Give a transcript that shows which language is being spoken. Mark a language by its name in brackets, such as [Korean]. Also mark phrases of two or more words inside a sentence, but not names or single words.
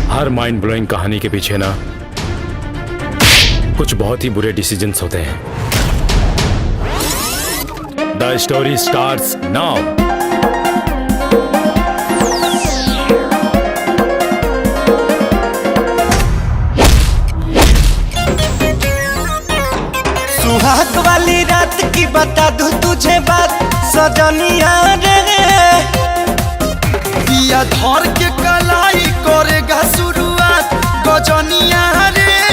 [English] mind blowing [Hindi] कहानी के पीछे ना कुछ बहुत ही बुरे डिसीजंस होते हैं। [English] The story starts now. [Hindi] सुहाग वाली रात की बता दूं तुझे बात सजनिया रे, दिया धर के कलाई करेगा शुरुआत गजनिया रे।